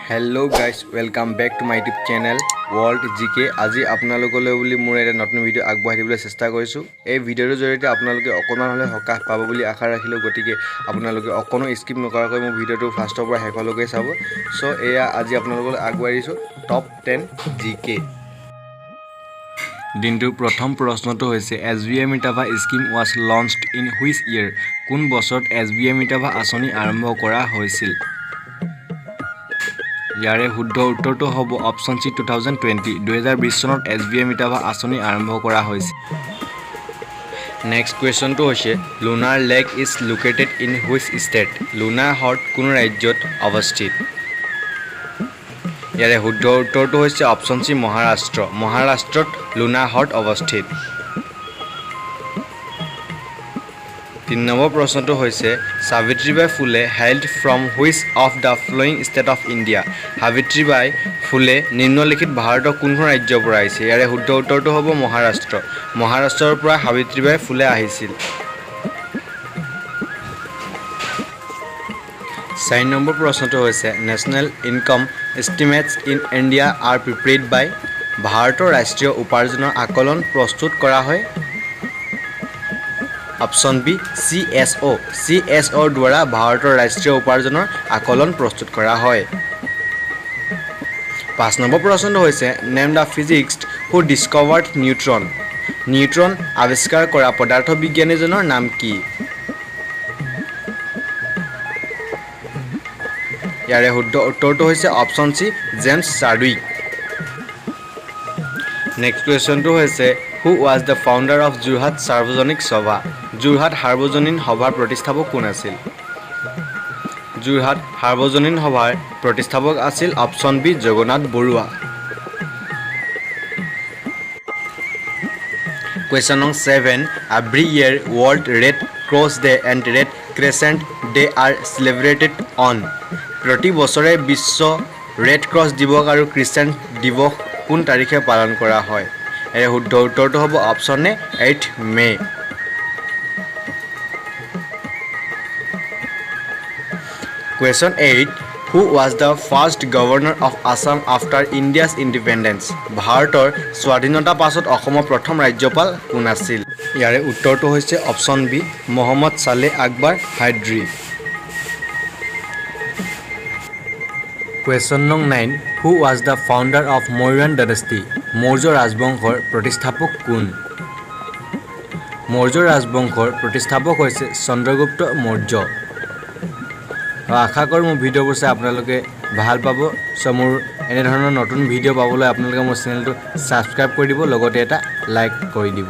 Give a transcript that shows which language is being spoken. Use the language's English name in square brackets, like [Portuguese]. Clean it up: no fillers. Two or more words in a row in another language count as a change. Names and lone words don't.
[English] Hello guys, welcome back to my YouTube channel World GK. [Assamese] আজি আপোনালোকলৈ বুলি মোৰ এটা নতুন ভিডিও আগবঢ়াই দিবলৈ চেষ্টা কৰিছো। এই ভিডিওৰ জৰিয়তে আপোনালোকে অকণমান হলে হকাহ পাব বুলি আশা ৰাখিলো। গতিকে আপোনালোকে অকণো স্কিপ নকৰাকৈ মোৰ ভিডিওটো ফাৰ্ষ্টৰ পৰা শেষলৈকে চাব। সো এয়া আজি আপোনালোকলৈ আগবঢ়াই দিছো টপ 10 GK। দিনটোৰ প্ৰথম প্ৰশ্নটো হৈছে SVAMITAVA স্কিম [English] was launched in which year? [Assamese] কোন বছৰত SVAMITAVA আঁচনি আৰম্ভ কৰা হৈছিল? ইয়াৰে শুদ্ধ উত্তৰটো হ'ব অপচন সি 2020 2020 চনত SVAMITAVA আঁচনি আৰম্ভ কৰা হৈছিল। [English] নেক্সট [Assamese] কুৱেশ্যনটো হৈছে [English] lunar lake is located in which state? [Assamese] লুনাৰ হ্ৰদ কোন ৰাজ্যত অৱস্থিত? ইয়াৰে শুদ্ধ উত্তৰটো হৈছে অপচন সি মহাৰাষ্ট্ৰ। মহাৰাষ্ট্ৰত লুনাৰ হ্ৰদ অৱস্থিত। 3 নম্বৰ প্ৰশ্নটো হৈছে সাবিত্ৰীবাই ফুলে [English] hailed from which of the following state of India? [Assamese] সাবিত্ৰীবাই ফুলে নিম্নলিখিত ভাৰতৰ কোনখন ৰাজ্যৰ পৰা আহিছে? ইয়াৰে শুদ্ধ উত্তৰটো হ'ব মহাৰাষ্ট্ৰ। মহাৰাষ্ট্ৰৰ পৰা সাবিত্ৰীবাই ফুলে আহিছিল। 4 নম্বৰ প্ৰশ্নটো হৈছে [English] national income estimates in India are prepared by? [Assamese] ভাৰতৰ ৰাষ্ট্ৰীয় উপাৰ্জনৰ আকলন প্ৰস্তুত কৰা হয়। অপচন বি CSO। CSOৰ দ্বাৰা ভাৰতৰ ৰাষ্ট্ৰীয় উপাৰ্জনৰ আকলন প্ৰস্তুত কৰা হয়। [English] 5 [Assamese] নম্বৰ প্ৰশ্নটো হৈছে [English] name the physicist who discovered neutron? [Assamese] নিউট্ৰন আৱিষ্কাৰ কৰা পদাৰ্থ বিজ্ঞানীজনৰ নাম কি? ইয়াৰে শুদ্ধ উত্তৰটো হৈছে অপচন সি জেমছ চাৰ্ডউইক। [English] নেক্সট [Assamese] কুৱেশ্যনটো হৈছে [English] who was the founder of যোৰহাট সাৰ্বজনিক সভা? [Assamese] যোৰহাট সাৰ্বজনীন সভাৰ প্ৰতিষ্ঠাপক কোন আছিল? যোৰহাট সাৰ্বজনীন সভাৰ প্ৰতিষ্ঠাপক আছিল অপচন বি জগন্নাথ বৰুৱা। [English] Question number 7. Every year World Red Cross Day and Red Crescent Day are celebrated on? [Assamese] প্ৰতি বছৰে বিশ্ব ৰেড ক্ৰছ দিৱস আৰু ক্ৰিসেণ্ট দিৱস কোন তাৰিখে পালন কৰা হয়? এই শুদ্ধ উত্তৰটো হ'ব অপচন এ 8 মে। [English] Question 8. Who was the first governor of Assam after India's independence? [Assamese] ভাৰতৰ স্বাধীনতা পাছত অসমৰ প্ৰথম ৰাজ্যপাল কোন আছিল? ইয়াৰে উত্তৰটো হৈছে অপচন বি মোহাম্মদ সালেহ আকবৰ হাইদ্ৰি। [English] Question number 9. Who was the founder of Mauryan dynasty? [Assamese] মৌৰ্য ৰাজবংশৰ প্ৰতিষ্ঠাপক কোন? মৌৰ্য ৰাজবংশৰ প্ৰতিষ্ঠাপক হৈছে চন্দ্ৰগুপ্ত মৌৰ্য। আশা কৰোঁ মোৰ ভিডিঅ'বোৰ চাই আপোনালোকে ভাল পাব। সো মোৰ এনে ধৰণৰ নতুন ভিডিঅ' পাবলৈ আপোনালোকে মোৰ চেনেলটো ছাবস্ক্ৰাইব কৰি দিব, লগতে এটা লাইক কৰি দিব।